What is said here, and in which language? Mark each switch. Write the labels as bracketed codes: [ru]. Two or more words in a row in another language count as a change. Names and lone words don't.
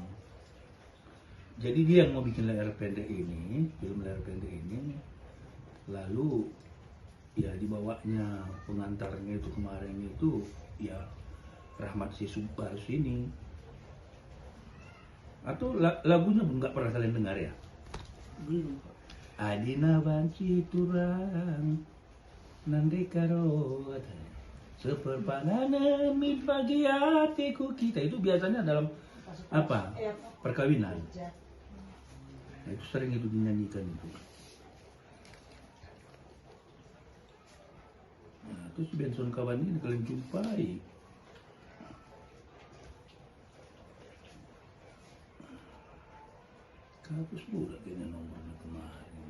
[id] Jadi dia yang mau bikin layar pendek ini, film layar pendek ini, lalu ya dibawanya pengantarnya itu kemarin itu ya Rahmat Sis Barus ini. Atau lagunya nggak pernah kalian dengar ya? Belum. [btx] Adina banci turang nande karo seperpanana mit bagi hatiku kita, [id] itu biasanya dalam apa, perkawinan. Nah, itu sering itu dinyanyikan itu. Nah, terus Benson Kawan ini kalian jumpai. Kapus pula kayaknya nomornya kemarin.